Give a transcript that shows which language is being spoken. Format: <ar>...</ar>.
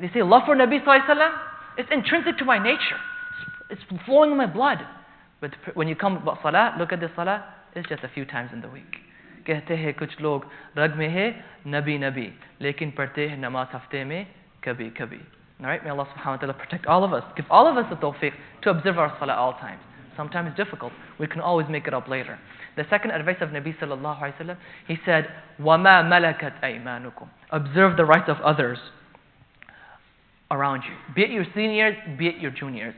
<en>They say love for Nabi sallallahu alaihi wasallam, it's intrinsic to my nature. It's flowing in my blood. But when you come about salah, look at the salah, it's just a few times in the week.</en> <hi>कहते हैं कुछ लोग रग में है नबी नबी, लेकिन पढ़ते हैं नमाज हफ्ते में कभी कभी.</hi> <en>Alright, may Allah subhanahu wa ta'ala protect all of us, give all of us the tawfiq to observe our salah all times. Sometimes it's difficult, we can always make it up later. The second advice of Nabi sallallahu alayhi wa sallam, he said,</en> <ar>وَمَا مَلَكَتْ أَيْمَانُكُمْ.</ar> <en>Observe the rights of others around you, be it your seniors, be it your juniors.</en>